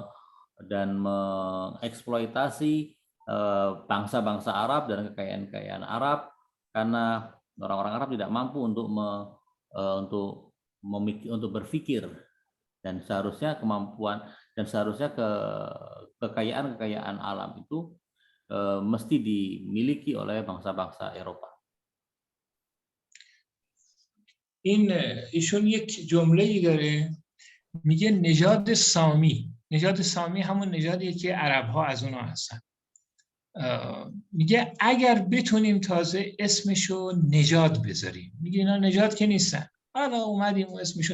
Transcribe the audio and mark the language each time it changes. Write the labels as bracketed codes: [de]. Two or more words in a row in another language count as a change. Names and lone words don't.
[id] mengeksploitasi bangsa-bangsa Arab dan kekayaan-kekayaan Arab, karena orang-orang Arab tidak mampu untuk berpikir, dan seharusnya kekayaan alam itu mesti dimiliki oleh bangsa-bangsa Eropa. [fa] ایشون یک جمله‌ای داره، میگه نژاد سامی. نژاد سامی همون نژادیه که عرب‌ها از اونها هستن. میگه اگر بتونیم تازه اسمشو نژاد بذاریم، میگه اینا نژاد که نیستن، حالا اومدیم و اسمشو